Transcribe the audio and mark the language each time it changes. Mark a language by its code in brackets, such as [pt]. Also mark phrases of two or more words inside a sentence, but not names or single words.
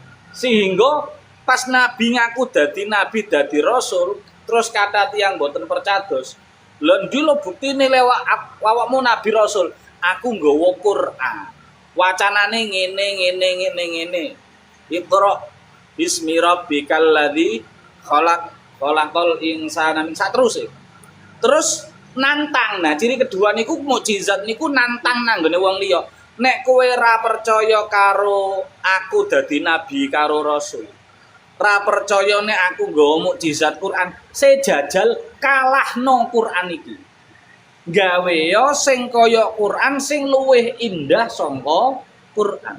[jv] Sehingga pas nabi ngaku dadi nabi dadi rasul, terus kata tiyang mboten percados. Lha ndi lho buktine lewat awakmu nabi rasul? Aku nggawa Qur'an. Wacanane ngene. [ar] اقرأ باسم ربك الذي خلق الإنسان من satruse. [jv] Terus nantang. Nah, ciri kedua niku mukjizat niku nantang nanggone wong liya. Nek kowe ra percaya karo aku dadi nabi karo rasul. Ra percaya nek aku nggawa mukjizat Quran, sejajal kalahno Quran iki. Gawe yo sing kaya Quran sing luwih indah sangka Quran.